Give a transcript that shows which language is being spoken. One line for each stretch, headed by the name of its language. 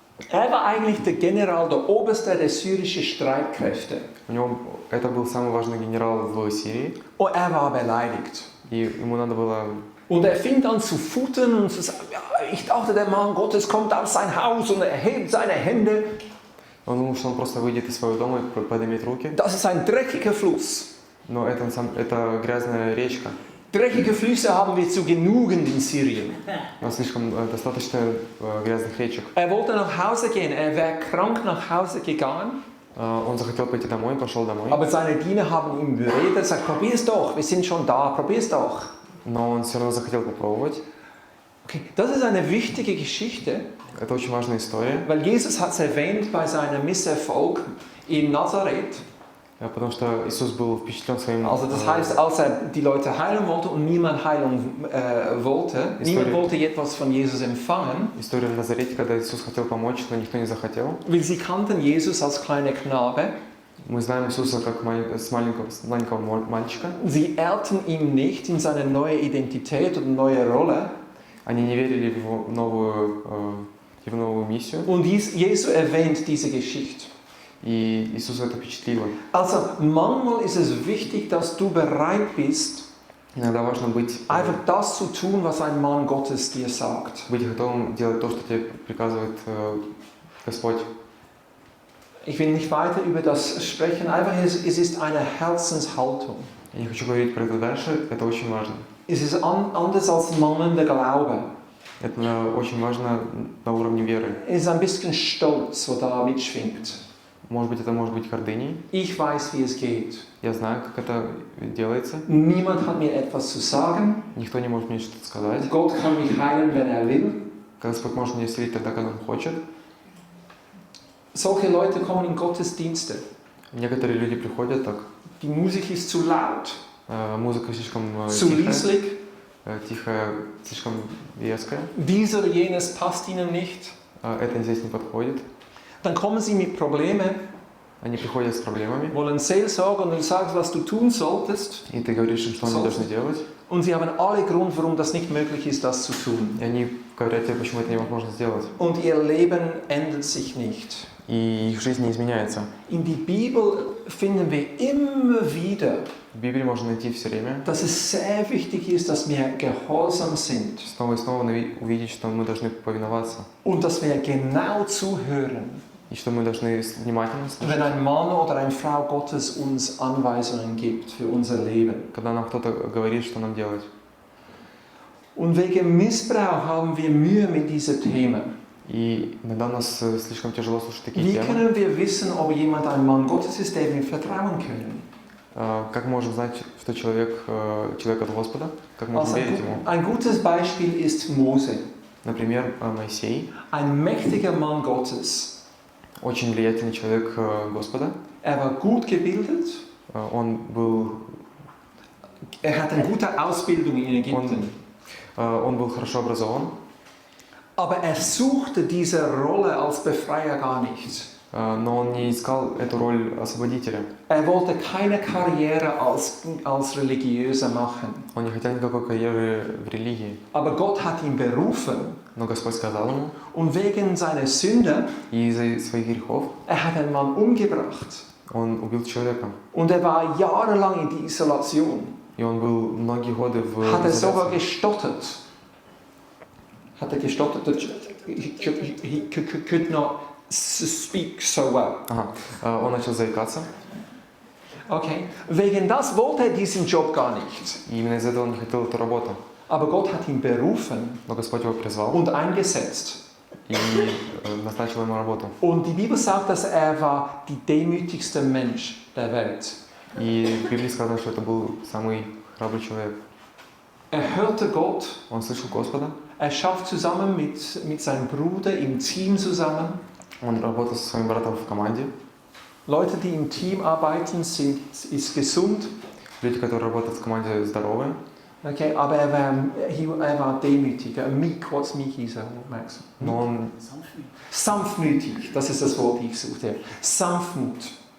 German: Er war eigentlich der General, der Oberste der syrischen Streitkräfte.
Russian: У него это был самый важный генерал в Сирии,
German: Und er war beleidigt.
Russian: и ему надо было...
German: Und er fing an zu futtern und zu sagen, ja, ich dachte, der Mann Gottes kommt aus sein Haus und er hebt seine Hände.
Russian: Он думал, что он просто выйдет из своего дома и поднимет руки,
German: Das ist ein dreckiger Fluss.
Russian: но это грязная речка.
German: Dreckige Flüsse haben wir zu genügend in Syrien.
Russian: Но слишком достаточно грязных речек.
German: Er wollte nach Hause gehen, er wäre krank nach Hause gegangen.
Russian: Он захотел пойти домой, пошел домой.
German: Aber seine Diener haben ihm beredet, gesagt, probier's doch, wir sind schon da, probier's doch.
Russian: Но он все равно захотел попробовать.
German: Okay, das ist eine wichtige Geschichte,
Russian: Это очень важная история,
German: weil Jesus hat es erwähnt bei seinem Misserfolg in Nazareth.
Russian: потому что Иисус был впечатлен своим...
German: Also das heißt, als er die Leute heilen wollte und niemand Heilung wollte, niemand wollte etwas von Jesus empfangen,
Russian: История в Назарете, когда Иисус хотел помочь, но никто не захотел.
German: weil sie kannten Jesus als kleiner Knabe.
Russian: Мы знаем Иисуса как с маленького мальчика.
German: Sie ehrten ihn nicht in seine neue Identität und neue Rolle.
Russian: Они не верили в его новую миссию.
German: Und Jesus erwähnt diese Geschichte.
Russian: И Иисус это впечатлило.
German: Also manchmal ist es wichtig, dass du bereit bist,
Russian: Иногда важно быть
German: das zu tun, was ein Mann Gottes dir sagt.
Russian: готовым делать то, что тебе приказывает Господь.
German: Ich will nicht weiter über das sprechen, einfach es ist eine Herzenshaltung.
Russian: Я не хочу говорить про это дальше, это очень важно.
German: Es ist anders als mangelnder Glaube.
Russian: Это очень важно на уровне веры.
German: Es ist ein bisschen Stolz, was da mitschwingt.
Russian: Может быть, это может быть гордыней.
German: Ich weiß, wie es geht.
Russian: Я знаю, как это делается.
German: Niemand hat mir etwas zu sagen.
Russian: Никто не может мне что-то сказать.
German: Gott kann mich heilen, wenn er will.
Russian: Господь может меня исцелить тогда, когда Он хочет.
German: Solche Leute kommen in Gottesdienste.
Russian: Некоторые люди приходят так.
German: Die Musik ist zu laut,
Russian: Музыка слишком
German: zu leislich.
Russian: тихая, слишком резкая.
German: Dies oder jenes passt ihnen nicht.
Russian: Это здесь не подходит.
German: Dann kommen sie mit Problemen,
Russian: Они приходят с проблемами.
German: wollen Seelsorge und du sagst, was du tun solltest.
Russian: И ты говоришь им, что они должны делать.
German: Und sie haben alle Grund, warum das nicht möglich ist, das zu tun.
Russian: И они говорят тебе, почему это невозможно сделать.
German: Und ihr Leben ändert sich nicht.
Russian: И их жизнь не изменяется.
German: In die Bibel finden wir immer wieder,
Russian: В Библии можно найти все время.
German: dass es sehr wichtig ist, dass wir gehorsam sind
Russian: Снова и снова увидеть, что мы должны повиноваться.
German: und dass wir genau zuhören,
Russian: И что мы должны внимательно слушать.
German: wenn ein Mann oder eine Frau Gottes uns Anweisungen gibt für unser Leben.
Russian: Когда нам кто-то говорит, что нам делать.
German: Und wegen Missbrauch haben wir Mühe mit diesen Themen.
Russian: И иногда у нас слишком тяжело слушать такие
German: Wie
Russian: темы.
German: können wir wissen, ob jemand ein Mann Gottes ist, dem wir vertrauen können?
Russian: Как мы можем знать, что человек от Господа? Как можем
German: Also
Russian: верить ему?
German: ein gutes Beispiel ist Mose,
Russian: Например, Моисей,
German: ein mächtiger Mann Gottes.
Russian: очень влиятельный человек Господа.
German: Er war gut gebildet,
Russian: Он
German: er hatte eine gute Ausbildung in Ägypten.
Russian: был хорошо образован,
German: Aber er suchte diese Rolle als Befreier gar nicht.
Russian: но он не искал эту роль освободителя.
German: Er wollte keine Karriere als Religiöser machen.
Russian: Он не хотел никакой карьеры в религии.
German: Aber Gott hat ihn berufen.
Russian: Но Господь сказал ему,
German: Und wegen seiner Sünde,
Russian: и из-за своих грехов
German: er hat einen Mann umgebracht.
Russian: он убил человека.
German: Und er war jahrelang in die Isolation.
Russian: И он был многие годы в
German: Hat er sogar
Russian: изоляции.
German: gestottert. Hat er gestottert?
English: He could not speak so well.
Russian: Ага. Он начал заикаться, Okay.
German: Wegen das wollte er diesen Job gar nicht.
Russian: и именно из-за этого он не хотел эту работу.
German: Aber Gott hat ihn berufen
Russian: Но Господь его призвал
German: und eingesetzt.
Russian: и назначил ему работу.
German: Und die Bibel sagt, dass er war die demütigste Mensch der Welt.
Russian: И в Библии сказано, что это был самый храбрый человек.
German: Er hörte Gott.
Russian: Он слышал Господа,
German: Er schafft zusammen mit seinem Bruder im Team zusammen.
Russian: он работал со своим братом в команде.
German: Leute, die im Team arbeiten, ist gesund.
Russian: Люди, которые работают в команде, здоровые.
German: Okay, aber er war demütig.
English: Meek, what's meek is, Max?
Russian: Но он
German: Sanftmütig, das ist das Wort, das ich suchte. Sanftmut.